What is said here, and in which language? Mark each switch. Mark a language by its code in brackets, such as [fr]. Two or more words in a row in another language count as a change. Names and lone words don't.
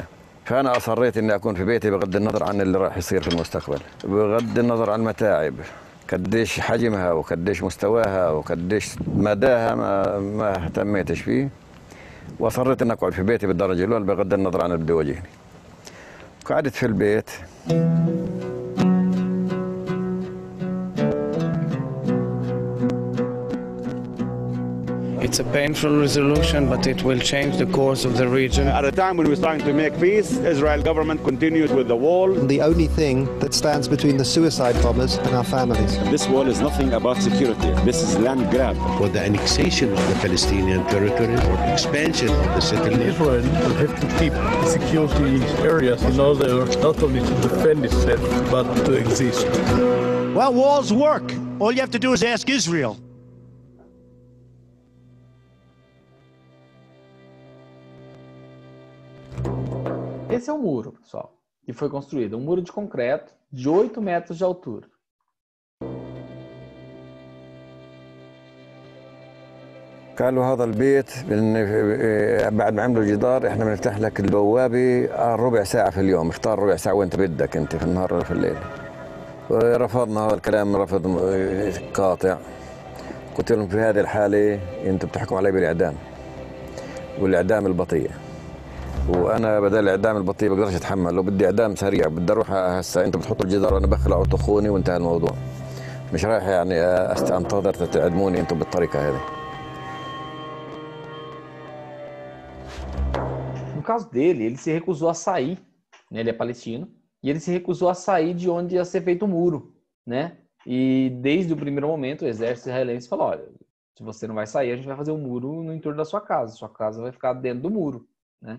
[ar] فانا اصريت اني اكون في بيتي بغض النظر عن اللي راح يصير في المستقبل، بغض النظر عن المتاعب، قديش حجمها وقديش مستواها وقديش مداها ما اهتميتش فيه، واصريت اني اقعد في بيتي بالدرجه الاولى بغض النظر عن اللي بده يواجهني. قعدت في البيت. [en] It's a painful resolution, but it will change the course of the region. At a time when we're trying to make peace, Israel government continued with the wall. The only thing that stands between the suicide bombers and our families. This wall is nothing about security. This is land grab. For the annexation of the Palestinian territory or expansion of the settlement. Israel will have to keep security areas in order not only to defend itself, but to exist. Well, walls work. All you have to do is ask Israel. [pt] Esse é o muro, pessoal, que foi construído. Um muro de concreto de 8 metros de altura. [ar] قالوا هذا البيت بعد ما عملوا الجدار احنا بنفتح لك البوابه ربع ساعه في اليوم، اختار ربع ساعه وانت بدك انت في النهار ولا في الليل. ورفضنا هذا الكلام رفض قاطع. قلت لهم في هذه الحاله انتم بتحكموا علي بالاعدام والاعدام البطيء، وانا بدل الاعدام البطيء بقدرش اتحمل، لو بدي اعدام سريع بدي اروح هسه انتم بتحطوا الجدار وانا بخلع وطخوني وانتهى الموضوع. مش رايح يعني انتظر تعدموني انتم بالطريقه هذه. [pt] No caso dele, ele se recusou a sair, né? Ele é palestino, e ele se recusou a sair de onde ia ser feito o muro, né? E desde o primeiro momento, o exército israelense falou, olha, se você não vai sair, a gente vai fazer um muro no entorno da sua casa vai ficar dentro do muro, né?